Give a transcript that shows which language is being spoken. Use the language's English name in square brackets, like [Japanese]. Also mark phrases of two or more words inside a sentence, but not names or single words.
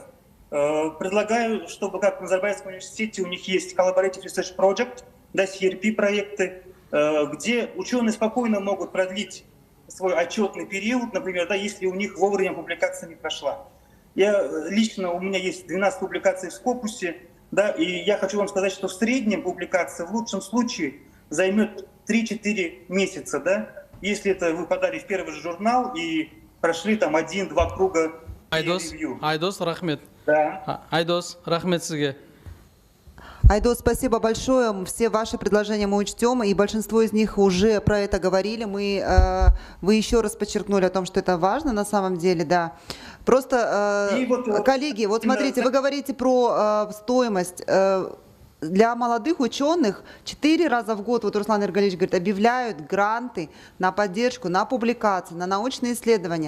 [Russian] Предлагаю, чтобы, как в Назарбаевском университете, у них есть [English] Collaborative Research Project, [Russian] да, CRP-проекты, где ученые спокойно могут продлить свой отчетный период, например, да, если у них вовремя публикация не прошла. У меня есть 12 публикаций в Скопусе, да, и я хочу вам сказать, что в среднем публикация в лучшем случае займет 3-4 месяца, да, если это вы подали в первый же журнал и прошли там 1-2 круга ревью. Айдос, рахмет. Да. [Kazakh] Айдос, рахмет сізге. [Russian] Айдос, спасибо большое. Все ваши предложения мы учтем, и большинство из них уже про это говорили. Вы еще раз подчеркнули о том, что это важно на самом деле, да. Просто, коллеги, вот смотрите, вы говорите про стоимость. Для молодых ученых 4 раза в год, вот Руслан Эргалевич говорит, объявляют гранты на поддержку, на публикации, на научные исследования.